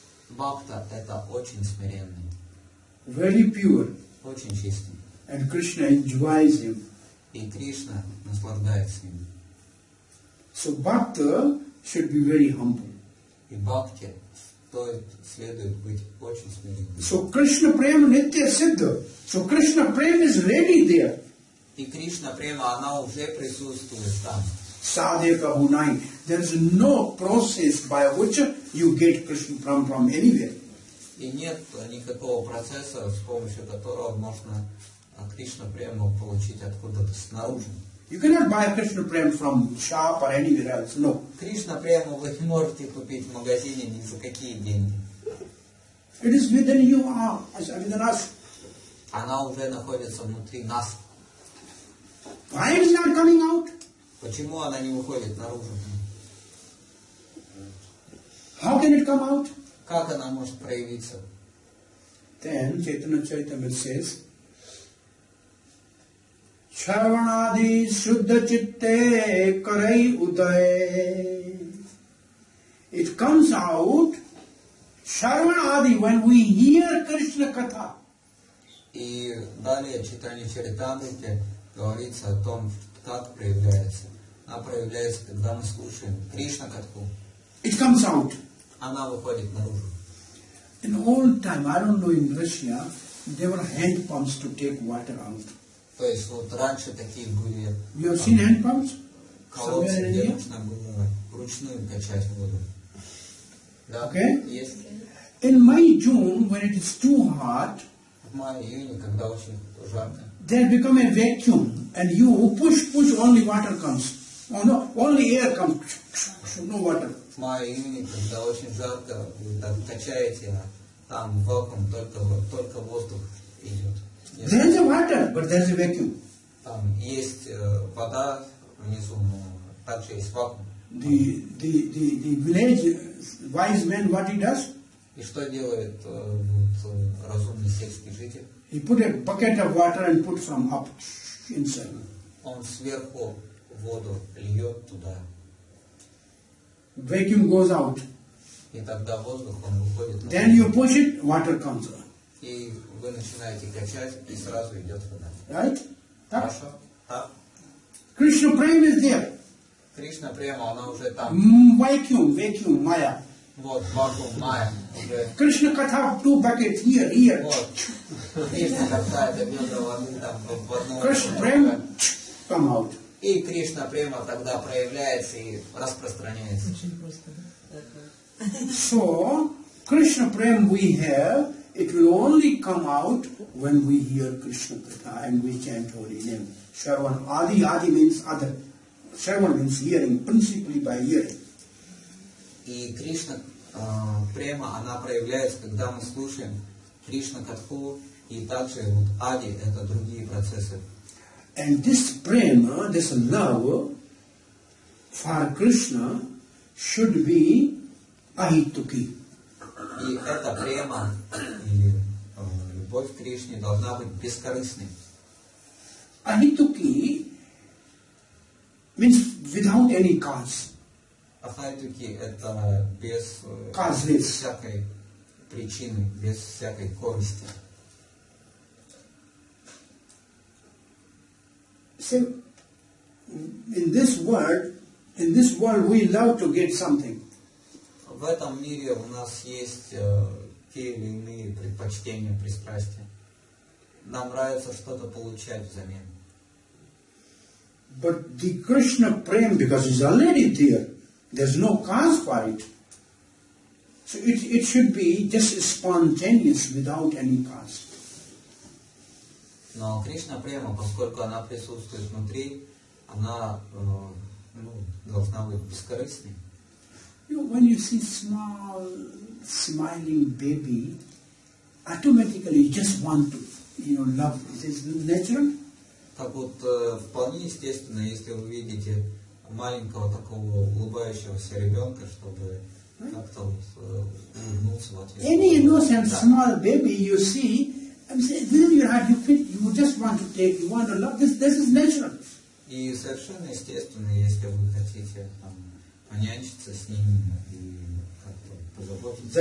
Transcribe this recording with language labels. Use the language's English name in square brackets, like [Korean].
[Russian] Бхакта это очень смиренный, [English] very pure, [Russian] очень чистый. [English] and Krishna enjoys him. [Russian] И Кришна наслаждается им. [English] So bhakta should be very humble. [Russian] И бхакти следует быть очень смиренным. [Bangla] So Krishna Prema Nitya Siddha. [English] So Krishna Prema is ready there. [Russian] И Кришна према, она уже присутствует там. [Bangla] Sadhya Hunai. [English] There is no process by which you get Krishna from anywhere. [Russian] И нет никакого процесса, с помощью которого можно Кришна прему получить откуда-то снаружи. [English] You cannot buy Krishna Prema from shop or anywhere else. No. [Russian] Кришна прему вы не можете купить в магазине ни за какие деньги. [English] It is within you, within us. [Russian] Она уже находится внутри нас. [English] Why it is not coming out? [Russian] Почему она не выходит наружу? [English] How can it come out? [Russian] Как она может проявиться? [English] Then Chaitanya Charitamrita says, [Bangla] Shravanadi Shuddha Chitte Karai Uday. [English] It comes out, Shravanadi, when we hear Krishna Katha. [Russian] И далее читание Чаритамрити говорится о том, как проявляется. Она проявляется, когда мы слушаем Кришна Катху. [English] It comes out. [Russian] Она выходит наружу. [English] In old time, I don't know in Russia, there were hand pumps to take water out. [Russian] То есть вот раньше такие были [English] You have seen hand pumps? [Russian] колодцы, [English] Somewhere in [Russian] где [English] India? [Russian] нужно было вручную качать воду. Да? [English] Okay. [Russian] Есть. [English] In May, June, when it is too hot, [Russian] В мае-июне, когда очень жарко, [English] there become a vacuum, and you push, only water comes. Oh no, only air comes, no water. [Russian] в мае-июне, когда очень жарко, вы так качаете, а там вакуум, только воздух идет. Нет. [English] There is a water, but there is a vacuum. [Russian] Там есть вода внизу, но также есть вакуум. [English] The village wise man, what he does? [Russian] И что делает разумный сельский житель? [English] He put a bucket of water and put from up inside. [Russian] Он сверху воду льет туда. [English] Vacuum goes out. [Russian] И тогда воздух, он выходит. [English] Then you push it, water comes out. [Russian] И вы начинаете качать, и сразу идет вода. [English] Right? [Russian] Хорошо? Так. [English] Krishna Prema is there. [Russian] Кришна према, она уже там. [English] Vacuum, Maya. [Russian] Вот, вакуум, майя. Уже. [English] Krishna Katha, 2 buckets here. [Russian] Вот. Кришна какая-то ведра воды там в одном. [English] Krishna Prema, come out. [Russian] И Кришна према тогда проявляется и распространяется. [English] So, Krishna Prem we have, it will only come out when we hear Krishna Katha and we chant holy name. Shravan, Adi means other. Shravan means hearing, principally by hearing. [Russian] И Кришна према, она проявляется, когда мы слушаем Кришна Катху, и также вот Ади, это другие процессы. [English] And this prema, this love for Krishna should be ahituki. [Russian] И эта према, или любовь к Кришне, должна быть бескорыстной. [English] Ahituki means without any cause. [Russian] Ахайтуки это без всякой причины, без всякой корысти. [English] So, in this world we love to get something. [Russian] в этом мире у нас есть те или иные предпочтения, пристрастия. Нам нравится что-то получать взамен. [English] But the Krishna Prem, because it's already there, there's no cause for it. So it should be just spontaneous without any cause. [Russian] Но Кришна Према, поскольку она присутствует внутри, она должна быть бескорыстной. [English] You know, when you see small, smiling baby, automatically you just want to, love. It is natural. [Russian] Так вот, вполне естественно, если вы видите маленького такого улыбающегося ребенка, чтобы как-то улыбнуться в ответ. [English] Any innocent small baby you see, within your heart you just want to take, you want to love. This is natural. [Russian] И совершенно естественно, если вы хотите понянчиться с ними и как-то позаботиться.